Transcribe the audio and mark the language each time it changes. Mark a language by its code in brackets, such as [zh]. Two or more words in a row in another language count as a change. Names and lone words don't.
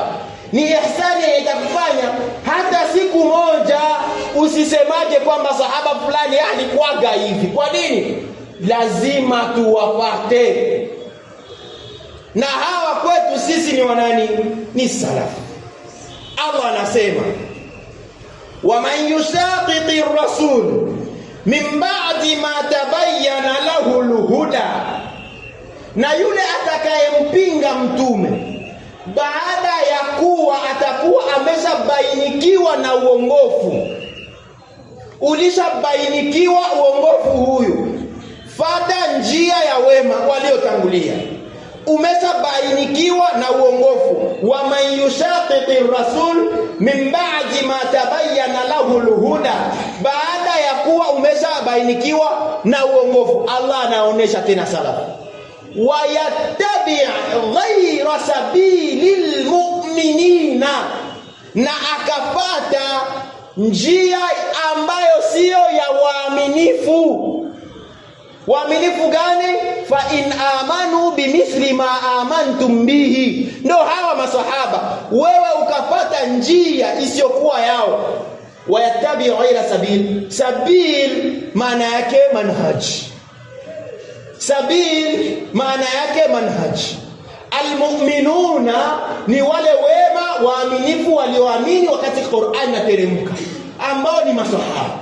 [sw] Ni ihsani itakufanya hata siku moja usisemaje kwamba sahaba fulani alikuwaga hivi. Kwa nini? Lazima tuwafuate. Na hawa kwetu sisi ni wanani? Ni salafu. Allah anasema [ar] ومن يشاقق الرسول من بعد ما تبين له الهدى, [sw] na yule atakayempinga mtume baada ya kuwa atakuwa ameshabainikiwa na uongofu. Ulishabainikiwa uongofu huyu, fata njia ya wema waliotangulia. Umeshabainikiwa na uongofu. [ar] ومن يشاقق رسول من بعد ما تبين له الهدى, [sw] baada ya kuwa umeshabainikiwa na uongofu. Allah anaonesha tena salafu, [ar] ويتبع غير سبيل المؤمنين, [sw] na akafata njia ambayo sio ya waaminifu. Waaminifu gani? [ar] فإن آمنوا بمثل ما آمنتم به. [sw] Ndio hawa maswahaba. Wewe ukafata njia isiyokuwa yao. [ar] ويتبع غير سبيل. [sw] Sabil maana yake manhaj. Sabil maana yake manhaj. Almu'minuna ni wale wema waaminifu walioamini wakati Qur'an inateremka, ambao ni maswahaba.